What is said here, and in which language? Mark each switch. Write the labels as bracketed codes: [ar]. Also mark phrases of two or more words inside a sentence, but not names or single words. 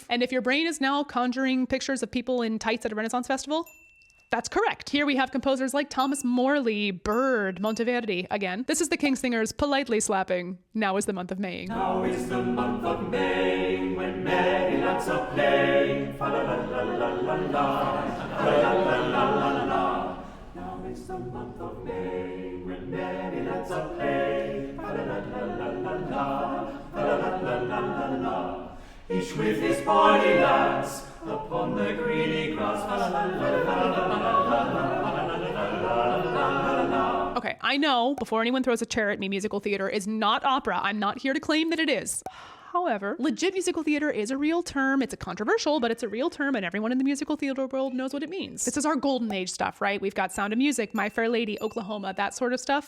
[en] And if your brain is now conjuring pictures of people in tights at a Renaissance festival, that's correct. Here we have composers like Thomas Morley, Byrd, Monteverdi. Again, this is the King Singers politely slapping Now is the Month of Maying. Now is the month of May, when merry lads are playing. Fa la la la la la la, fa la la la la la. Now is the month of May, when merry lads are playing. Fa la la la la la la, fa la la la la la la. Each with his bonny lads upon the greeny grass. Fa la la la la la la. Okay, I know, before anyone throws a chair at me, musical theater is not opera. I'm not here to claim that it is. However, legit musical theater is a real term. It's a controversial, but it's a real term, and everyone in the musical theater world knows what it means. This is our golden age stuff, right? We've got Sound of Music, My Fair Lady, Oklahoma, that sort of stuff.